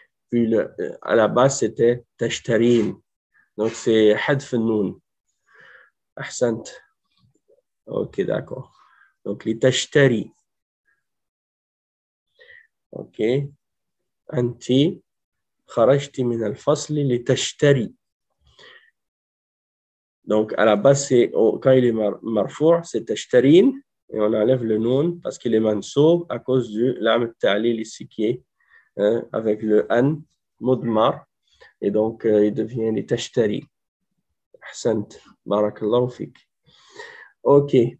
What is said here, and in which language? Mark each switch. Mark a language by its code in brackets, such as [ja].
[fr] Puis à la base, c'était تشترين. Donc, c'est حذف النون. أحسنت. OK, d'accord. Donc, لتشتري. OK. [ar] أنت خرجت من الفصل لتشتري. [fr] Donc, à la base, quand il est marfou', c'est تشترين. Et on enlève le noun parce qu'il est mansoub à cause du lam ta'lil ici qui est avec le an mudmar. Et donc, il devient les tashtari. [ar] Ahsant. Barakallahu fik. [fr] OK.